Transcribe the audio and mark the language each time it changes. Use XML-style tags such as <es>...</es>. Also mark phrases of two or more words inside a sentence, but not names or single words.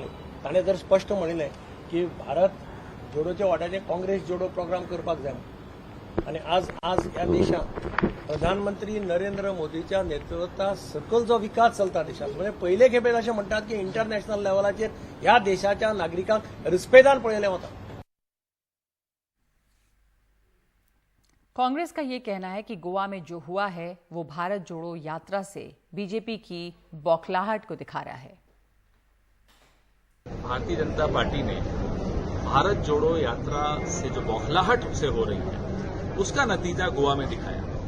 <kok>ताणें जर स्पश्ट म्हणिल्लें की भारत जोडोच्या वाट्याचें काँग्रेस जोडो प्रोग्राम करपाक जाय। आणि आज ह्या देशात प्रधानमंत्री नरेंद्र मोदीच्या नेतृत्वा सकल जो विकास चलता देशात, म्हणजे पहिले खेपेच अशें म्हणटात की इंटरनॅशनल लेवलाचेर ह्या देशाच्या नागरिकांक रिस्पेदान पळयलें वता।</kok> <hi>कांग्रेस का ये कहना है कि गोवा में जो हुआ है वो भारत जोड़ो यात्रा से बीजेपी की बौखलाहट को दिखा रहा है। भारतीय जनता पार्टी ने भारत जोड़ो यात्रा से जो बौखलाहट से हो रही है उसका नतीजा गोवा में दिखाया।</hi>